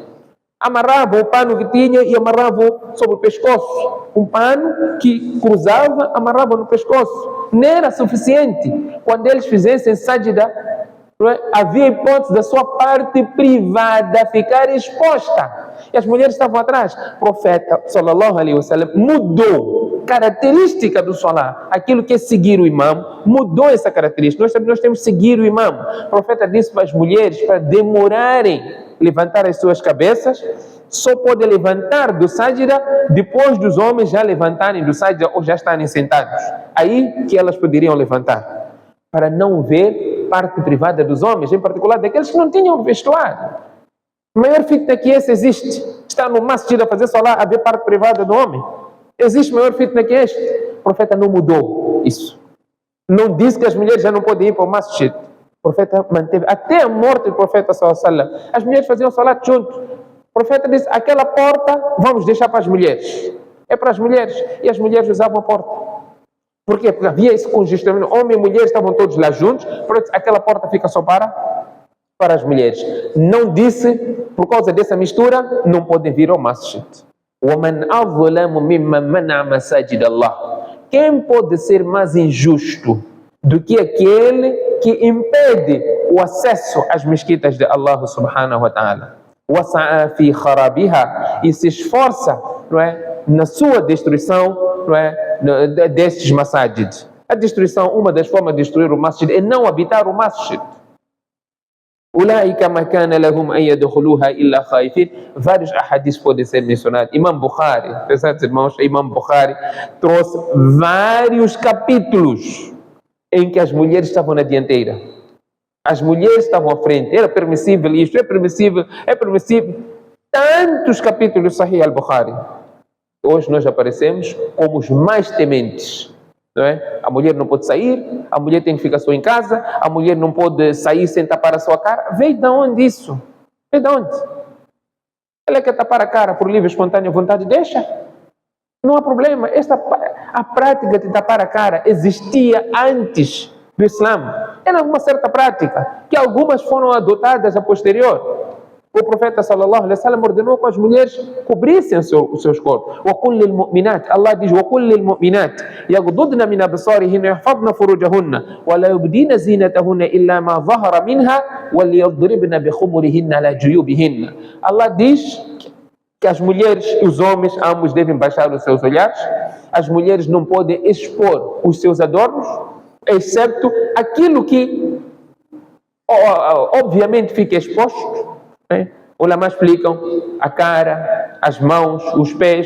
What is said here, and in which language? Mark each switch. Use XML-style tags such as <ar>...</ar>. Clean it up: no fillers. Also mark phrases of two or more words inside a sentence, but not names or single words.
<pt>Amarravam o pano que tinham e amarravam sobre o pescoço. Um pano que cruzava, amarravam no pescoço. Não era suficiente. Quando eles fizessem sajda, havia hipótese da sua parte privada ficar exposta. E as mulheres estavam atrás. O profeta,</pt> <ar>صلى الله عليه وسلم,</ar> <pt>mudou característica do Salah, aquilo que é seguir o imam, mudou essa característica. Nós temos que seguir o imam. O profeta disse para as mulheres, para demorarem levantar as suas cabeças, só pode levantar do sajda depois dos homens já levantarem do sajda ou já estarem sentados. Aí que elas poderiam levantar, para não ver parte privada dos homens, em particular daqueles que não tinham vestuário. O maior fitna que esse existe. Está no masjid a fazer salah, a ver parte privada do homem. Existe maior fitna que este. O profeta não mudou isso. Não disse que as mulheres já não podem ir para o masjid. O profeta manteve, até a morte do profeta</pt> <ar>صلى الله عليه وسلم,</ar> <pt>as mulheres faziam salat junto. O profeta disse, aquela porta vamos deixar para as mulheres. É para as mulheres. E as mulheres usavam a porta. Por quê? Porque havia esse congestionamento. Homem e mulher estavam todos lá juntos. Portanto, aquela porta fica só para as mulheres. Não disse, por causa dessa mistura, não podem vir ao masjid.</pt> <ar>وَمَنْ أَظْلَمُ مِمَّنْ مَنَعَ مَسَاجِدَ اللَّهِ.</ar> <pt>Quem pode ser mais injusto do que aquele que impede o acesso às mesquitas de Allah</pt> <ar>سبحانه وتعالى? وَسَعَى فِي خَرَابِهَا.</ar> <pt>E se esforça, não é, na sua destruição, não é, destes masajid. A destruição, uma das formas de destruir o masjid é não habitar o masjid.</pt> <ar>أولئك ما كان لهم أن يدخلوها إلا خائفين.</ar> <pt>Vários ahadiths podem ser mencionados. Imam Bukhari, pesados irmãos, Imam Bukhari trouxe vários capítulos em que as mulheres estavam na dianteira. As mulheres estavam à frente. Era permissível isto, é permissível. Tantos capítulos do Sahih al-Bukhari. Hoje nós aparecemos como os mais tementes. Não é? A mulher não pode sair, a mulher tem que ficar só em casa, a mulher não pode sair sem tapar a sua cara. Veio de onde isso? Veio de onde? Ela quer tapar a cara por livre, espontânea vontade, deixa. Não há problema. A prática de tapar a cara existia antes do Islã. Era uma certa prática, que algumas foram adotadas a posterior. O profeta</pt> <ar>صلى الله عليه وسلم</ar> <pt>ordenou que as mulheres cobrissem os seus corpos.</pt> <ar>وَقُلْ لِلْمُؤْمِنَاتِ. Allah diz, وَقُلْ لِلْمُؤْمِنَاتِ يَغْضُضْنَ مِنْ أَبْصَارِهِنَّ وَيَحْفَظْنَ فُرُوجَهُنَّ وَلَا يُبْدِينَ زِينَتَهُنَّ إِلَّا مَا ظَهَرَ مِنْهَا وَلْيَضْرِبْنَ بِخُمُرِهِنَّ عَلَى جُيُوبِهِنَّ.</ar> <pt>Allah diz que as mulheres e os homens, ambos devem baixar os seus olhares. As mulheres não podem expor os seus adornos, excepto aquilo que obviamente fica exposto. Os ulama explicam a cara, as mãos, os pés.</pt>